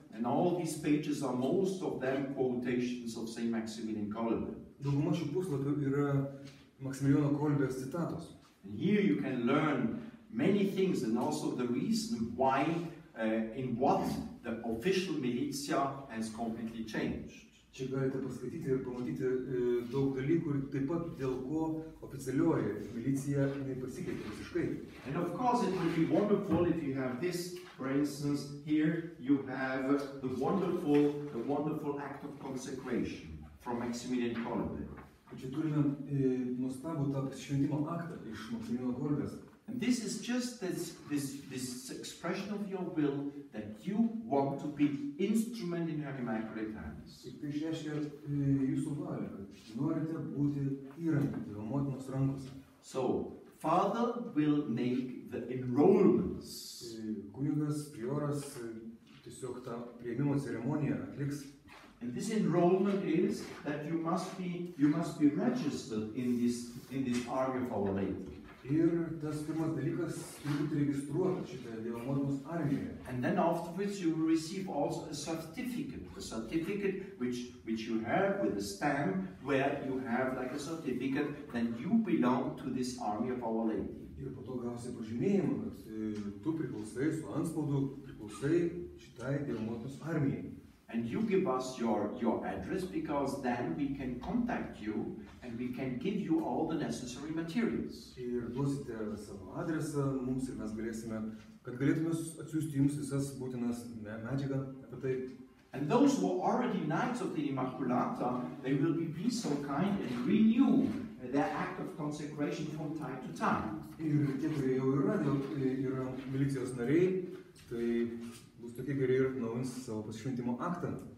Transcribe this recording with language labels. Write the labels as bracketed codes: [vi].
[en] And all these pages are most of them quotations of Saint Maximilian Kolbe. [lt] Dauguma šių puslapių yra Maksimilijono Kolbės citatos. [en] And here you can learn many things and also the reason why, in what the official militia has completely changed. [lt] Čia galite paskaityti ir pamatyti daug dalykų ir taip pat dėl ko oficialioji milicija pasikeitė visiškai. [en] And of course it would be wonderful if you have this, for instance, here you have the wonderful act of consecration from Maximilian Kolbe. [lt] Čia turime nuostabų tą šventimo aktą iš Maksimilijono Kolbės. [en] And this is just this expression of your will that you want to be instrument in her immaculate hands. [lt] Ir tai išreiškia jūsų valią, kad norite būti įrankiu Dievo motinos rankose. [en] So, Father will make the enrollments. [lt] Kunigas, prioras tiesiog tą priėmimo ceremoniją atliks. [en] And this enrollment is that you must be registered in this army of Our Lady. [lt] Ir tas pirmas dalykas turi būti registruotas šitoje Dievo motinos armijoje. [en] And then afterwards you will receive also a certificate which you have with a stamp where you have like a certificate that you belong to this army of Our Lady. [lt] Ir po to gausi pažymėjimą, kad tu priklausai su antspaudu, priklausai šitai Dievo motinos armijai. [en] And you give us your address because then we can contact you and we can give you all the necessary materials. [lt] Ir duosite savo adresą mums ir mes galėsime, kad galėtume atsiųsti jums visas būtinas medžiagą apie tai. [en] And those who are already Knights of the Immaculata, they will be so kind and renew their act of consecration from time to time. [lt] Ir tie, kurie jau yra milicijos nariai, tai bus tokie geri ir naujins savo pasišventimo aktą.